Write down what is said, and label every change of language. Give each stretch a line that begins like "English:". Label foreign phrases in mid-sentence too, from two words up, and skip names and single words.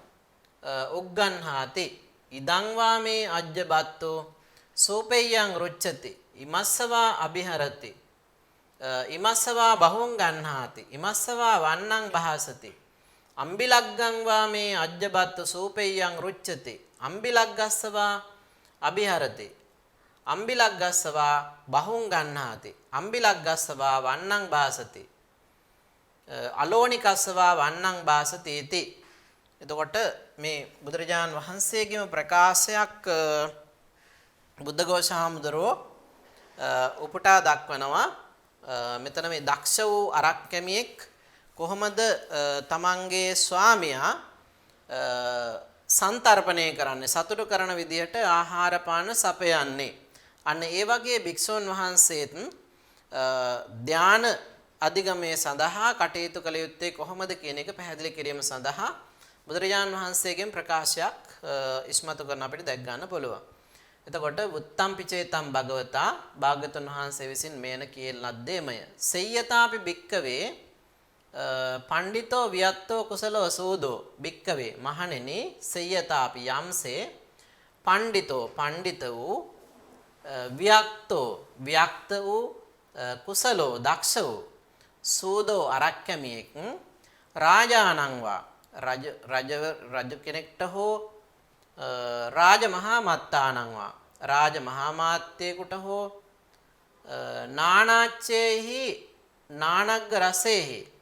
Pali: උග්ගන්හාති ඉදං වාමේ අජ්ජ බත්තු සූපෙය්‍යං රුච්චති ඉමස්සවා අභිහරති ඉමස්සවා බහුං ගන්හාති ඉමස්සවා වන්නං භාසති අම්බිලග්ගං වාමේ අජ්ජ බත්තු සූපෙය්‍යං රුච්චති අම්බිලග්ගස්සවා අභිහරති අම්බිලග්ගස්සවා බහුං ගන්හාති අම්බිලග්ගස්සවා වන්නං භාසති අලෝණිකස්සවා වන්නං භාසති इति.
Sinhala: එතකොට මේ බුදුරජාන් වහන්සේගේම ප්‍රකාශයක් බුද්ධඝෝෂ හාමුදුරුවෝ උපුටා දක්වනවා. මෙතන මේ දක්ෂ වූ අරක්කැමියෙක් කොහොමද තමන්ගේ ස්වාමියා සන්තර්පණය කරන්නේ සතුටු කරන විදිහට ආහාර පාන සපයන්නේ. අන්න ඒ වගේ භික්ෂුන් වහන්සේත් ධාන අධිගමයේ සඳහා කටයුතු කළ යුත්තේ කොහොමද කියන එක පැහැදිලි කිරීම සඳහා බුදුරජාන් වහන්සේගෙන් ප්‍රකාශයක් ඉස්මතු කරන අපිට දැක් ගන්න පුළුවන්. එතකොට
Pali: උත්තම්පි චේතං භගවතා
Sinhala: භාග්‍යවතුන් වහන්සේ විසින් මේන කියන ලද්දේමය.
Pali: සෙය්‍යතාපි භික්කවේ පණ්ඩිතෝ වියත්තෝ කුසලෝ සූදෝ භික්කවේ මහණෙනි සෙය්‍යතාපි යම්සේ පණ්ඩිතෝ
Sinhala: පණ්ඩිත වූ වියක්තෝ වියක්ත වූ කුසලෝ දක්ෂ වූ සූදෝ අරක්කැමියෙක්
Pali: රාජානං වා
Sinhala: රජ කෙනෙක්ට හෝ
Pali: රාජ මහා මත්තානං වා
Sinhala: රාජ මහා මාත්‍යයෙකුට හෝ
Pali: නානාච්චේහි නානග්ග රසේහි